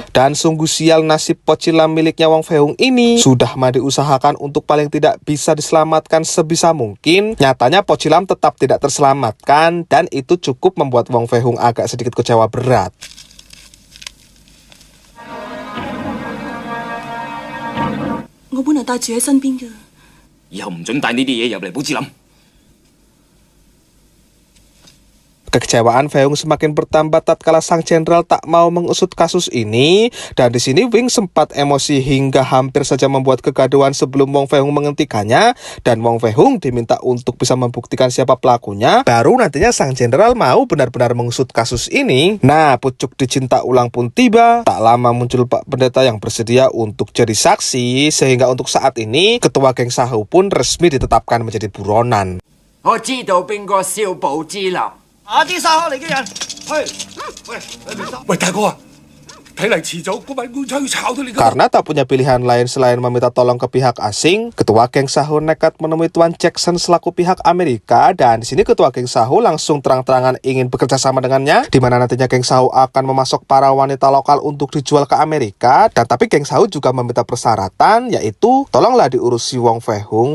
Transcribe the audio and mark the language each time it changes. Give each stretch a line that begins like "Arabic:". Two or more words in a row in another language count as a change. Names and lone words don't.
Indonesian: Dan sungguh sial nasib Pocilam miliknya Wong Fei Hung ini. Sudah mah diusahakan untuk paling tidak bisa diselamatkan sebisa mungkin, nyatanya Pocilam tetap tidak terselamatkan, dan itu cukup membuat Wong Fei Hung agak sedikit kecewa berat.
Cantonese: 本來帶住喺身邊嘅。以後唔准帶呢啲嘢入嚟寶芝林。
Indonesian: Kekecewaan Feung semakin bertambah tatkala sang jenderal tak mau mengusut kasus ini, dan di sini Wing sempat emosi hingga hampir saja membuat kegaduhan sebelum Wong Fei Hung menghentikannya, dan Wong Fei Hung diminta untuk bisa membuktikan siapa pelakunya, baru nantinya sang jenderal mau benar-benar mengusut kasus ini. Nah, pucuk dicinta ulang pun tiba. Tak lama muncul Pak Pendeta yang bersedia untuk jadi saksi, sehingga untuk saat ini Ketua Geng Sahu pun resmi ditetapkan menjadi buronan.
Cantonese: 我知道邊個燒寶芝林。啲沙口嚟嘅人，喂，大哥啊，睇嚟遲早嗰份官差要炒到你㗎。
Indonesian: Karena tak punya pilihan lain selain meminta tolong ke pihak asing, Ketua Geng Sahu nekat menemui Tuan Jackson selaku pihak Amerika, dan di sini Ketua Geng Sahu langsung terang-terangan ingin bekerja sama dengannya, di mana nantinya Geng Sahu akan memasok para wanita lokal untuk dijual ke Amerika. Dan tapi Geng Sahu juga meminta persyaratan, yaitu tolonglah diurusi Wong Fei Hung.